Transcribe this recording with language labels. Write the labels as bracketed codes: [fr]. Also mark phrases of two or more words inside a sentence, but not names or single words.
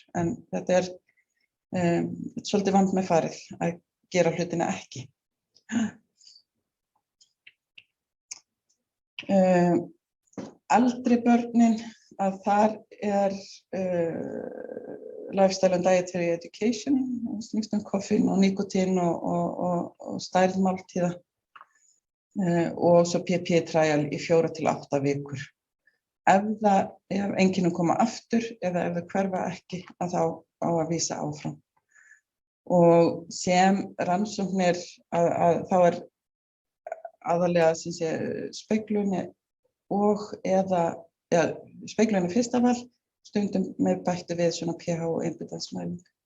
[is] En þetta er svolítið vandmeðfarið að gera hlutina ekki. Eldri börnin, að þar er [en] lifestyle and dietary education, [is] snýst koffín og nikótín og stærð máltíða og svo [en] PPI trial [is] í 4 til 8 vikur. Ef einkennin koma aftur eða ef þau hverfa ekki, að þá á að vísa áfram. Og sem rannsóknir þá er aðalega speglun og speglun er fyrsta val, stundum með bættu við svona pH og innbyttasmæling.